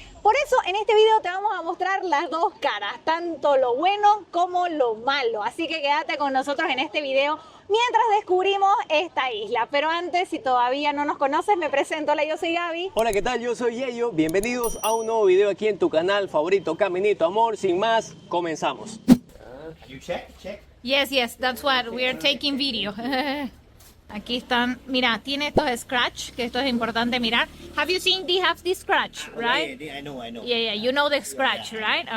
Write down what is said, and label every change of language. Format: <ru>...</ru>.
<es>Por eso en este video te vamos a mostrar las dos caras, tanto lo bueno como lo malo. Así que quédate con nosotros en este video mientras descubrimos esta isla. Pero antes, si todavía no nos conoces, me presento. Hola, yo soy Gaby. Hola, ¿qué tal? Yo soy Yeyo. Bienvenidos a un nuevo video aquí en tu canal favorito, Caminito Amor. Sin más, comenzamos.</es> <en>You check? Yes, that's what we are taking video.</en> <es>Aquí están, mira, tiene estos scratch, que esto es importante mirar.</es> <en>Have you seen they have this scratch, right? Yeah, I know. Yeah, you know the scratch, right?</en>